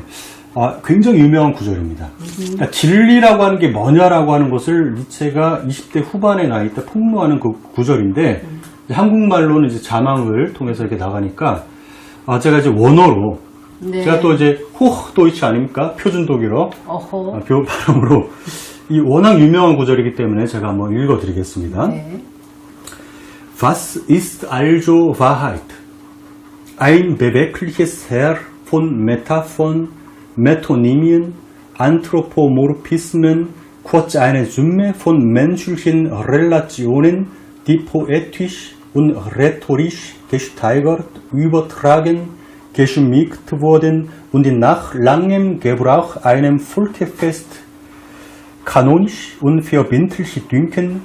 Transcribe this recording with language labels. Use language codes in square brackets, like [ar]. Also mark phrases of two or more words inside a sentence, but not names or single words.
[ko] 굉장히 유명한 구절입니다. 그러니까 진리라고 하는 게 뭐냐라고 하는 것을 니체가 20대 후반의 나이 때 폭로하는 그 구절인데 한국말로는 이제 자막을 통해서 이렇게 나가니까 제가 이제 원어로 네. 제가 또 이제 호흐도이치 아닙니까? 표준 독일어 어허. 발음으로 이 워낙 유명한 구절이기 때문에 제가 한번 읽어드리겠습니다. 네. [de] Was ist also Wahrheit? Ein bewegliches Heer von Metaphern, Metonymien, Anthropomorphismen, kurz eine Summe von menschlichen Relationen, die poetisch und rhetorisch gesteigert, übertragen, geschmückt wurden und die nach langem Gebrauch einem Volke fest, kanonisch und verbindlich dünken.